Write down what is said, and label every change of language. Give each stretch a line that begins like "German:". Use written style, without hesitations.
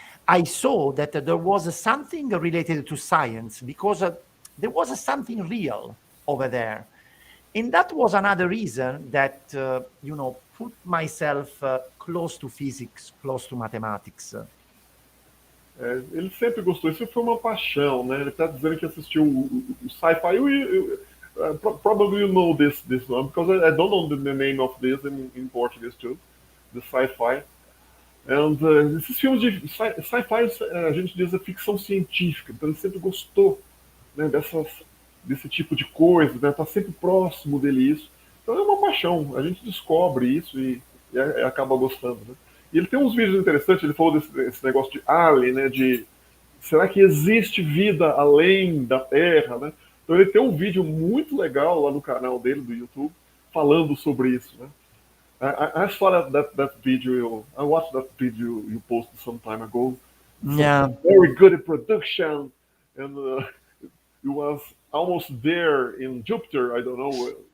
English: I saw that there was something related to science because there was something real over there. And that was another reason that, put myself close to physics, close to mathematics.
Portuguese: Ele sempre gostou, isso foi uma paixão, né? Ele está dizendo que assistiu o sci-fi.
English: Probably you know this one, because I don't know the name of this in Portuguese too, the sci-fi.
Portuguese: And esses filmes de sci-fi, a gente diz a ficção científica, então ele sempre gostou, né, desse tipo de coisa, né, tá sempre próximo dele isso. Então é uma paixão, a gente descobre isso e acaba gostando. Né? E ele tem uns vídeos interessantes, ele falou desse negócio de alien, né, de será que existe vida além da Terra, né? Então ele tem um vídeo muito legal lá no canal dele, do YouTube, falando sobre isso, né?
English: I saw that video. I watched that video you posted some time ago. Yeah, Very good in production, and it was almost there in Jupiter. I don't know.